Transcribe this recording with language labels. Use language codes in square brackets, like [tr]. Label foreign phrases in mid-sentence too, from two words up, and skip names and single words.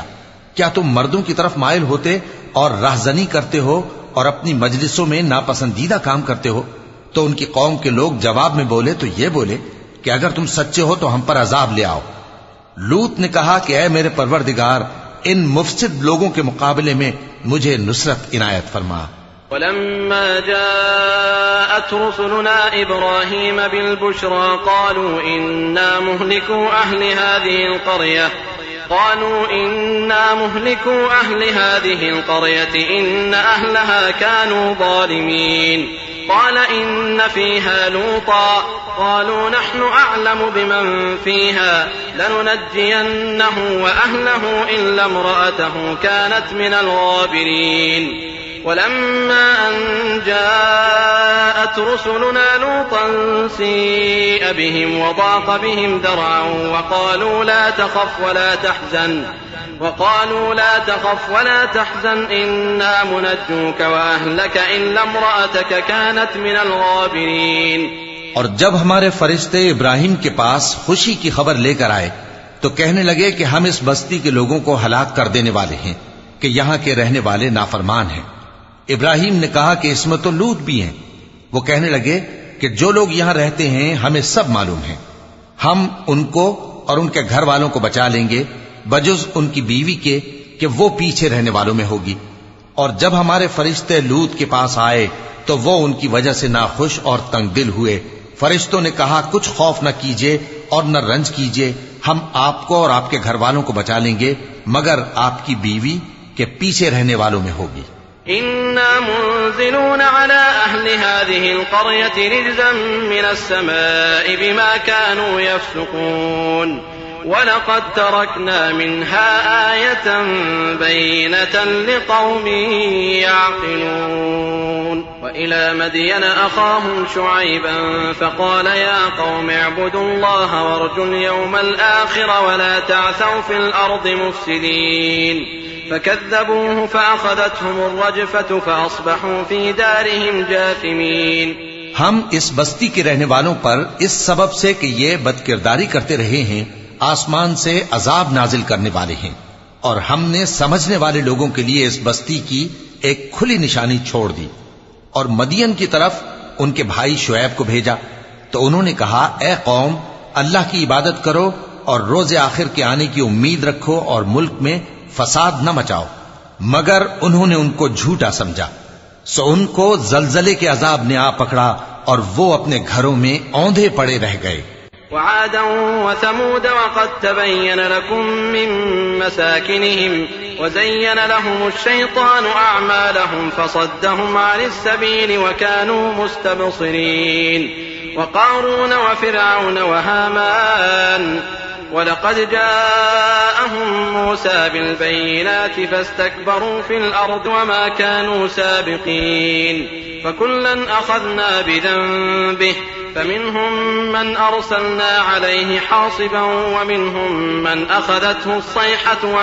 [ur] کیا تم مردوں کی طرف مائل ہوتے اور راہزنی کرتے ہو اور اپنی مجلسوں میں ناپسندیدہ کام کرتے ہو? تو ان کی قوم کے لوگ جواب میں بولے تو یہ بولے کہ اگر تم سچے ہو تو ہم پر عذاب لے آؤ. لوط نے کہا کہ اے میرے پروردگار، ان مفسد لوگوں کے مقابلے میں مجھے نصرت عنایت فرما. [ar] ولما جاءت رسلنا إبراهيم بالبشرى قالوا إنا مهلكو أهل هذه القرية إن أهلها كانوا ظالمين قال إن فيها لوطا قالوا نحن أعلم بمن فيها لننجينه وأهله إلا امرأته كانت من الغابرين. ولما أن جاءت رسلنا لوطا سيء بهم و ضاق بهم ذرعا وقالوا لا تخف ولا تحزن إنا منجوك وأهلك إلا امرأتك كانت من الغابرين। [ur] اور جب ہمارے فرشتے ابراہیم کے پاس خوشی کی خبر لے کر آئے تو کہنے لگے کہ ہم اس بستی کے لوگوں کو ہلاک کر دینے والے ہیں کہ یہاں کے رہنے والے نافرمان ہیں. ابراہیم نے کہا کہ اس میں تو لوط بھی ہیں۔ وہ کہنے لگے کہ جو لوگ یہاں رہتے ہیں ہمیں سب معلوم ہے، ہم ان کو اور ان کے گھر والوں کو بچا لیں گے بجز ان کی بیوی کے کہ وہ پیچھے رہنے والوں میں ہوگی. اور جب ہمارے فرشتے لوط کے پاس آئے تو وہ ان کی وجہ سے ناخوش اور تنگ دل ہوئے. فرشتوں نے کہا کچھ خوف نہ کیجیے اور نہ رنج کیجیے، ہم آپ کو اور آپ کے گھر والوں کو بچا لیں گے مگر آپ کی بیوی کے پیچھے رہنے والوں میں ہوگی. [ar] إنا منزلون على أهل هذه القرية رجزا من السماء بما كانوا يفسقون ولقد تركنا منها آية بينة لقوم يعقلون. وإلى مدين أخاهم شعيبا فقال يا قوم اعبدوا الله وارجوا اليوم الآخر ولا تعثوا في الأرض مفسدين فكذبوه فأخذتهم الرجفة فأصبحوا في دارهم جاثمين. [ur] ہم اس بستی کے رہنے والوں پر اس سبب سے کہ یہ بدکرداری کرتے رہے ہیں آسمان سے عذاب نازل کرنے والے ہیں اور ہم نے سمجھنے والے لوگوں کے لیے اس بستی کی ایک کھلی نشانی چھوڑ دی. اور مدین کی طرف ان کے بھائی شعیب کو بھیجا تو انہوں نے کہا اے قوم، اللہ کی عبادت کرو اور روز آخر کے آنے کی امید رکھو اور ملک میں فساد نہ مچاؤ. مگر انہوں نے ان کو جھوٹا سمجھا، سو ان کو زلزلے کے عذاب نے آ پکڑا اور وہ اپنے گھروں میں اوندھے پڑے رہ گئے. [ar] وعادا وثمود وقد تبين لكم من مساكنهم وزين لهم الشيطان أعمالهم فصدهم عن السبيل وكانوا مستبصرين. وقارون وفرعون وهامان ولقد جاءهم موسى بالبينات فاستكبروا في الأرض وما كانوا سابقين فكلا أخذنا بذنبه فمنهم من أرسلنا عليه حاصبا ومنهم من أخذته الصيحة